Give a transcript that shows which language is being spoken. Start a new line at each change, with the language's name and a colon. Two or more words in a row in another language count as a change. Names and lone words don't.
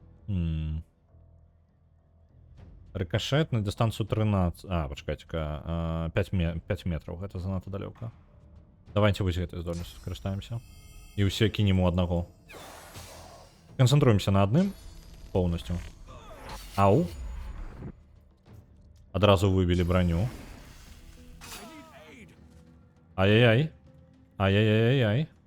Russian: Рикошет на дистанцию 13. А, почекайте-ка. 5 метров. Это занадто далеко.
Belarusian: Давайте вось гэтай здольнасцю скарыстаемся. І ўсе кінем у аднаго. Канцэнтруемся на адным поўнасцю. Ау. Адразу выбілі броню. Ай-яй-яй. Ай-яй-яй-яй.